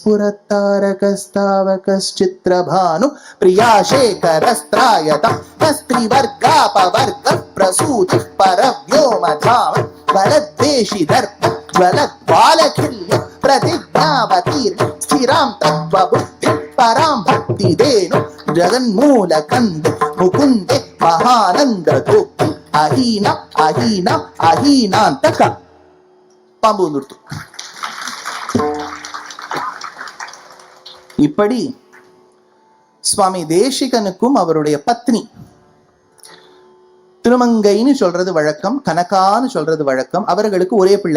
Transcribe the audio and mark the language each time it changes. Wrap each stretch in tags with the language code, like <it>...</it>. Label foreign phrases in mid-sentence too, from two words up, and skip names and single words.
<sa>स्फुरत्तारकस्तावकश्चित्रभानु प्रियाशेखरस्त्रायत स्त्रीवर्गापवर्ग प्रसूतिः परव्योमधाम बलद्वेषि दर्प ज्वलद्वालखिल्य प्रतिज्ञावतीर्ण स्थिरां तत्त्वबुद्धिं परां भक्तिदेनु जगन्मूलकन्दे मुकुन्दे महानन्द धोक्ति अहीन अहीन अहीनान्तक.</sa> <ta>பாம்பு வந்துடுத்து. இப்படி சுவாமி தேசிகனுக்கும் அவருடைய பத்னி திருமங்கைன்னு சொல்றது வழக்கம், கனகான்னு சொல்றது வழக்கம். அவர்களுக்கு ஒரே பிள்ளை.</ta>